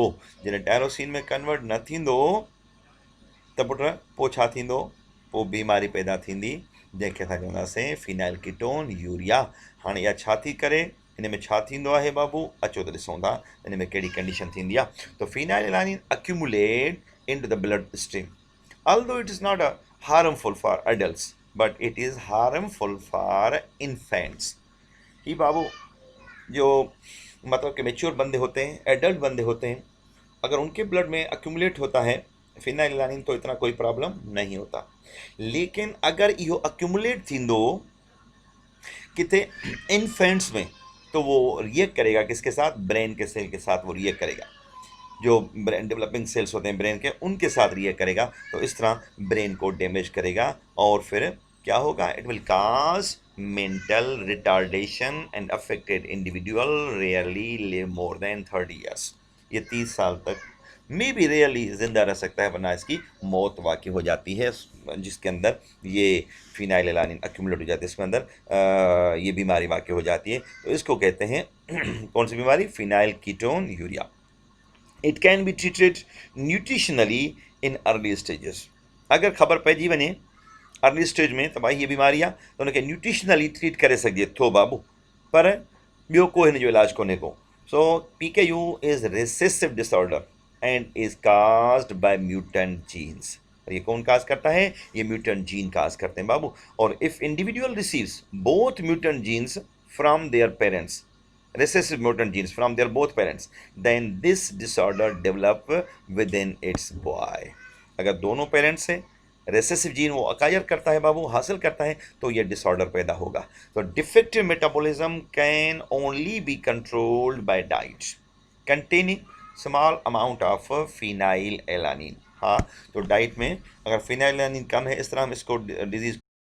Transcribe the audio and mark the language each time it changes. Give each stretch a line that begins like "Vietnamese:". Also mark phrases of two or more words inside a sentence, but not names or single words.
Sindhi: जॾहिं टायरोसिन में कन्वर्ट न थींदो त पुटु पोइ छा थींदो, पोइ बीमारी पैदा थींदी जंहिंखे असां चवंदासीं फिनाइलकीटोन यूरिया। हाणे इहा छा थी करे, हिन में छा थींदो आहे बाबू, अचो त ॾिसूं था हिन में कहिड़ी कंडीशन थींदी आहे।
English: त phenylalanine accumulate into the bloodstream, although it is not a harmful for adults but it is harmful for infants.
Sindhi: ही बाबू जो मतलब
Hindi: कि मेच्योर बंदे होते हैं, एडल्ट बंदे होते हैं, अगर उनके ब्लड में अक्यूमुलेट होता है फिनाइलैलानिन तो इतना कोई प्रॉब्लम नहीं होता, लेकिन अगर
Sindhi: इहो अक्यूमुलेट थींदो
Hindi: किथे इन्फेंट्स में तो वो रिएक्ट करेगा किसके साथ, ब्रेन के सेल के साथ वो रिएक्ट करेगा, जो
English: brain developing cells
Hindi: होते हैं ब्रेन के, उनके साथ रिएक्ट करेगा, तो इस तरह ब्रेन को डैमेज करेगा और फिर क्या होगा,
English: it will cause mental retardation and affected individual rarely live more than 30 years.
Hindi: ये 30 साल तक मे भी रेयरली ज़िंदा रह सकता है, वरना इसकी मौत वाक़ई हो जाती है, जिसके अंदर ये फिनाइलैलानिन अक्यूमुलेट हो जाती है, इसके अंदर ये बीमारी वाक़ई हो जाती है। तो इसको कहते हैं कौन सी बीमारी, फिनाइलकीटोन यूरिया।
English: it can be treated nutritionally in early stages.
Sindhi: अगर ख़बर पइजी वञे
English: early stage
Sindhi: में त भाई हीअ बीमारी आहे त हुनखे न्यूट्रिशनली ट्रीट करे सघिजे थो बाबू, पर ॿियो को हिन जो इलाजु कोन्हे को।
English: so PKU is recessive disorder and is caused by mutant genes.
Hindi: ये कौन काज करता है, ये
English: mutant gene
Hindi: काज करते हैं बाबू।
English: और if individual receives both mutant genes from their parents, recessive mutant genes from their both parents, then this disorder develop within its boy।
Hindi: अगर दोनों पेरेंट्स से
English: recessive gene
Hindi: वो अकायर करता है बाबू, हासिल करता है, तो ये डिसऑर्डर पैदा होगा।
English: तो defective metabolism can only be controlled by diet containing small amount of phenylalanine.
Hindi: हाँ, तो डाइट में अगर फिनाइलैलानिन कम है, इस तरह हम इसको डिजीज